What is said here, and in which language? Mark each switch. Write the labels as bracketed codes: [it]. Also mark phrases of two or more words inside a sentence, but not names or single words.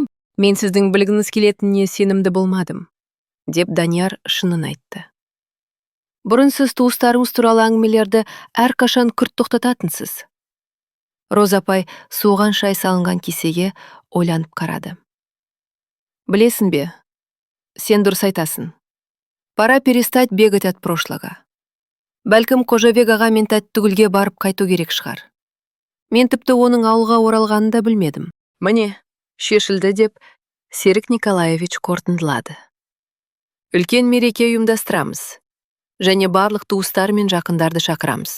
[kk] Мен сіздің білгіңіз келетініне сенімді болмадым, деп Данияр шынын айтты. Бұрын сіз туыстарыңыз туралы әңгімелерді әрқашан күрт тоқтататынсыз. Роза апай суыған шай салынған кесеге ойланып қарады. Білесің бе, сен дұрыс айтасың. [ru] Пора перестать бегать от прошлого. [kk] Бәлкім Қожабек аға мен Тәттігүлге барып қайту керек шығар. Мен тіпті оның ауылға оралғанын да білмедім. Міне, шешілді деп Серік Николаевич қорытындылады. Үлкен мереке ұйымдастырамыз. Және барлық туыстар мен жақындарды шақырамыз.